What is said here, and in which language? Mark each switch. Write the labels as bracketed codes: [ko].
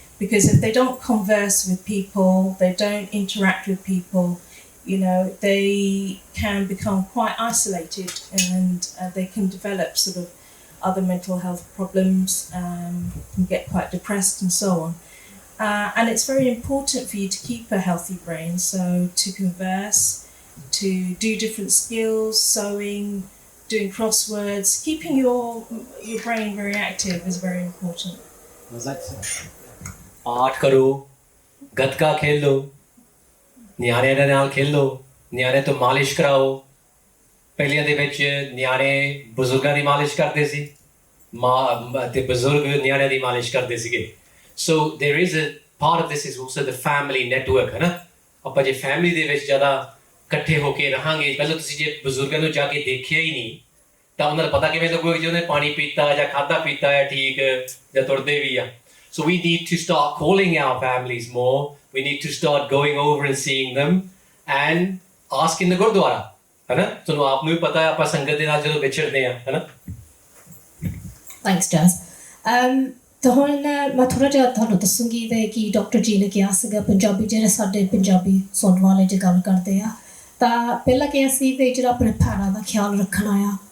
[en] Because if they don't converse with people, they don't interact with people, they can become quite isolated and they can develop sort of other mental health problems, can get quite depressed and so on. And it's very important for you to keep a healthy brain, so to converse, to do different skills, sewing, doing crosswords, keeping your brain very active is very important. [pa] Art ਕਰੋ, ਗੱਤਕਾ ਖੇਲੋ, ਨਿਆਣਿਆਂ ਦੇ ਨਾਲ ਖੇਲੋ, ਨਿਆਣਿਆਂ ਤੋਂ ਮਾਲਿਸ਼ ਕਰਾਓ। ਪਹਿਲੀਆਂ ਦੇ ਵਿੱਚ ਨਿਆਣੇ ਬਜ਼ੁਰਗਾਂ ਦੀ ਮਾਲਿਸ਼ ਕਰਦੇ ਸੀ, ਮਾਂ ਅਤੇ ਬਜ਼ੁਰਗ ਨਿਆਣਿਆਂ ਦੀ ਮਾਲਿਸ਼ ਕਰਦੇ ਸੀਗੇ। [en] so there is a part of this is also the family network, [pa] ਹੈ ਨਾ। ਆਪਾਂ ਜੇ ਫੈਮਿਲੀ ਦੇ ਵਿੱਚ ਜ਼ਿਆਦਾ ਇਕੱਠੇ ਹੋ ਕੇ ਰਹਾਂਗੇ, ਪਹਿਲਾਂ ਤੁਸੀਂ ਜੇ ਬਜ਼ੁਰਗਾਂ ਨੂੰ ਜਾ ਕੇ ਦੇਖਿਆ ਹੀ ਨਹੀਂ ਤਾਂ ਉਹਨਾਂ ਨੂੰ ਪਤਾ ਕਿਵੇਂ ਲੱਗੂਗਾ ਜੇ ਉਹਨੇ ਪਾਣੀ ਪੀਤਾ ਜਾਂ ਖਾਧਾ ਪੀਤਾ ਹੈ ਠੀਕ ਜਾਂ ਤੁਰਦੇ ਵੀ ਆ। [en] So we need to start calling our families more. We need to start going over and seeing them and ask in the Gurdwara. [pa] है ना? ਤੁਹਾਨੂੰ ਆਪ ਨੂੰ ਵੀ ਪਤਾ ਹੈ ਆਪਾਂ ਸੰਗਤ ਦੇ ਨਾਲ ਜਦੋਂ ਵਿਚਰਦੇ ਆ, ਹੈ ਨਾ? [en] Thanks, Jazz. [pa] ਤਾਂ ਹੁਣ ਮੈਂ ਥੋੜ੍ਹਾ ਜਿਹਾ ਤੁਹਾਨੂੰ ਦੱਸੂੰਗੀ ਕਿ ਡਾਕਟਰ ਜੀ ਨੇ ਕਿਹਾ ਸੀਗਾ ਪੰਜਾਬੀ ਜਿਹੜੇ ਸਾਡੇ ਪੰਜਾਬੀ ਸੁਣਨ ਵਾਲੇ ਜੇ ਗੱਲ ਕਰਦੇ ਆ ਤਾਂ ਪਹਿਲਾਂ ਕਿਹਾ ਸੀ ਵੀ ਜਿਹੜਾ ਆਪਣੇ ਪੈਰਾਂ ਦਾ ਖਿਆਲ ਰੱਖਣਾ ਆ।